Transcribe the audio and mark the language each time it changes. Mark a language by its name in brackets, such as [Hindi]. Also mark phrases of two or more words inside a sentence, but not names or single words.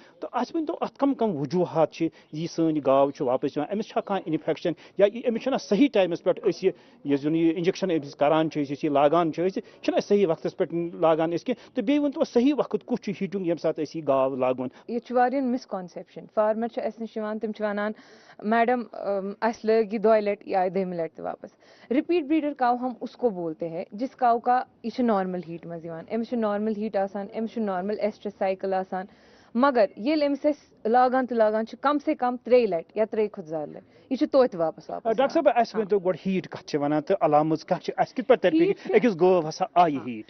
[Kashmiri] تہٕ اَسہِ ؤنۍتو اتھ کم وجوہات چھِ یہِ سٲنۍ گاو چھِ واپس یِوان, أمِس چھا کانٛہہ انفیکشن یا أمِس چھُنہ صحیح ٹایمس پٮ۪ٹھ أسۍ یُس زن یہِ انجکشن أمِس کران چھِ أسۍ یُس یہِ لاگان چھِ أسۍ چھِنہ صحیح وقتس پٮ۪ٹھ لاگان أسۍ کینٛہہ تہٕ بیٚیہِ ؤنۍتو صحیح وقت کُس چھُ ہیٖٹُن ییٚمہِ ساتہٕ أسۍ یہِ گاو لاگون. یہ واریاہ مسکانسیپشن فارمر چھِ اَسہِ نِش یِوان تِم چھِ وَنان میڈم اَسہِ لٲگۍ یہِ 2 لٹہِ یا 2 لٹہِ تہِ واپس. [English] repeat breeder cow [Urdu] ہم اس کو بولتے ہیں جس کاو کا [Kashmiri] یہ چھِ نارمل ہیٖٹ منٛز یِوان, أمِس چھُ نارمل ہیٖٹ آسان, أمِس چھُ [English] normal estrus cycle [Kashmiri] آسان, مگر ییٚلہِ أمِس أسۍ لاگان تہٕ لاگان چھِ کم سے کم 3 لٹہِ یا 3 کھۄتہٕ زیادٕ لٹہِ یہِ چھُ توتہِ واپس. ڈاکٹر صٲب اَسہِ ؤنۍتو گۄڈٕ ہیٖٹ کتھ چھِ وَنان تہٕ علامٕژ کتھ چھِ اَسہِ کِتھ پٲٹھۍ ترِ أکِس گٲو ہسا آیہِ ہیٖٹ.